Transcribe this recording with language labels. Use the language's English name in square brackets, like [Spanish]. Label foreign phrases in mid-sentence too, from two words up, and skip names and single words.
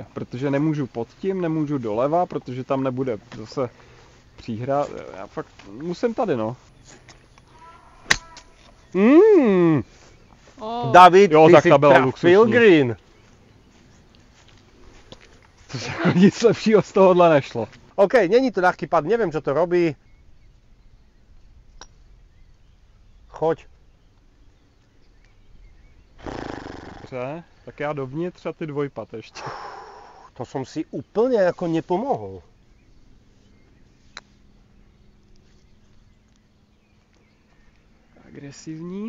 [Czech] Protože nemůžu pod tím, nemůžu doleva, protože tam nebude zase příhra. Já fakt musím tady, no. Oh. [Slovak] David, [Czech] Jo, [Slovak] ty [Czech] tak [Slovak] si [Czech] ta byla [Slovak] trafil [Czech] luxusní. [Slovak] green. [Czech] Nic lepšího z tohohle nešlo. [Slovak] OK, [Czech] není to [Slovak] ľahký pad, neviem, čo to robí. Choď. [Czech] Dobře, tak já dovnitř a ty dvojpat ještě. [Slovak] To som si úplne ako nepomohol. [Czech] Agresivní.